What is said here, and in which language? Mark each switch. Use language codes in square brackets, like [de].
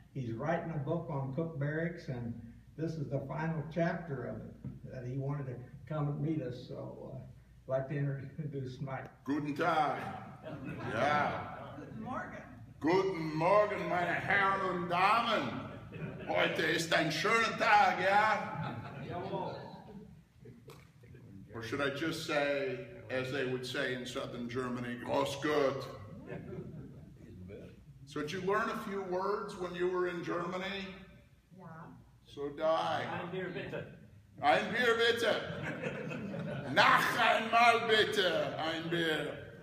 [en] He's writing a book on Cook Barracks, and this is the final chapter of it, that he wanted to come and meet us. So I'd like to introduce Mike. [de] Guten Tag. Ja. Guten Morgen. Guten Morgen, meine Herren und Damen. Heute ist ein schöner Tag, ja? [en] Or should I just say, as they would say in southern Germany, [de] Groß gut. [en] So did you learn a few words when you were in Germany? [de] Ja. So die. Ein Bier bitte. Ein Bier bitte. Noch einmal bitte. Ein Bier.